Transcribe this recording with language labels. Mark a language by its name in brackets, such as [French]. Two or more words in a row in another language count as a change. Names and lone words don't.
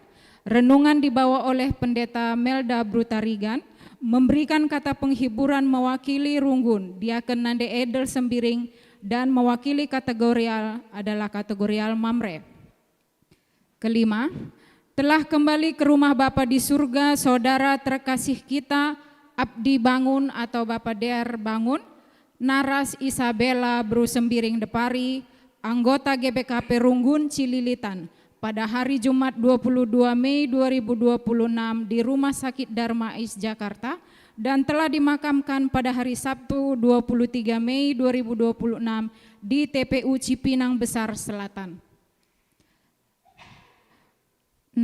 [Indonesian] Renungan dibawa oleh Pendeta Melda Brutarigan, memberikan kata penghiburan mewakili Runggun, Diaken Nande Edel Sembiring, dan mewakili kategorial adalah kategorial Mamre. Kelima, telah kembali ke rumah Bapa di surga saudara terkasih kita Abdi Bangun atau Bapak Der Bangun, Naras Isabella Bru Sembiring Depari, anggota GBKP Runggun Cililitan, pada hari Jumat 22 Mei 2026 di Rumah Sakit Darmais Jakarta, dan telah dimakamkan pada hari Sabtu 23 Mei 2026 di TPU Cipinang Besar Selatan. 6.